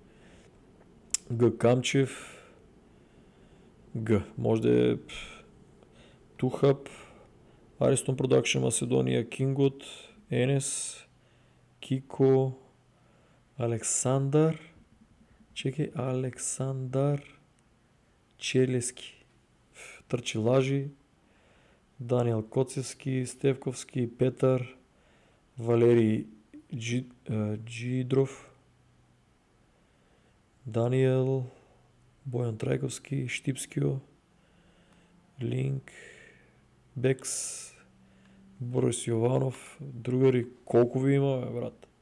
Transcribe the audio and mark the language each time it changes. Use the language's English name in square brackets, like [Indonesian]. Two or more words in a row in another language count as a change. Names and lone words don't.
[Bulgarian] Г. Камчев, може да е Тухап, Аристон Продакшн Маседонија, Кингот, Енес, Кико, Александар Челески, Трчи лажи, Даниел Коцевски, Стевковски, Петар, Валери Джидров, Даниел, Боян Трайковски, Штипскио, Линк, Бекс, Борис Йованов, другари, колко ви има, брат?